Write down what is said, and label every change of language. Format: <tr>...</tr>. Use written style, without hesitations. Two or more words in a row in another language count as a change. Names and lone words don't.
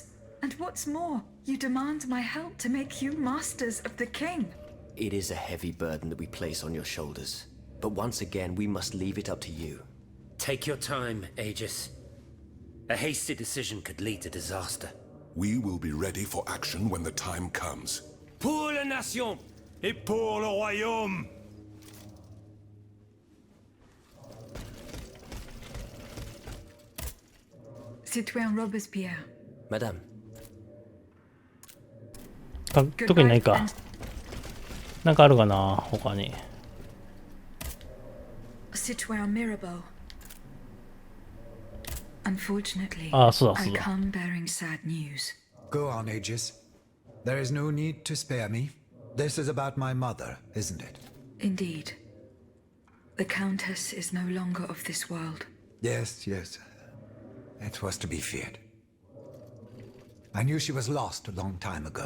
<en>And what's more, you demand my help to make you masters of the king. It is a heavy burden that we place on your shoulders. But once again, we must leave it up to you. Take your time, Aegis. A hasty decision could lead to disaster. We will be ready for action when the time comes.</en> <fr>Pour la nation et pour le royaume! Citoyen Robespierre. Madame.</fr> <ja>特にないか。なんかあるかな他に。</ja> <fr>Citoyen Mirabeau.</fr> <en>Unfortunately,</en> <ja>あ、そうだ</ja> <en>I</en> <ja>そうだ。</ja> <en>come bearing sad news. Go on, Aegis. There is no need to spare me. This is about my mother, isn't it? Indeed. The Countess is no longer of this world. Yes, yes. It was to be feared. I knew she was lost a long time ago.</en>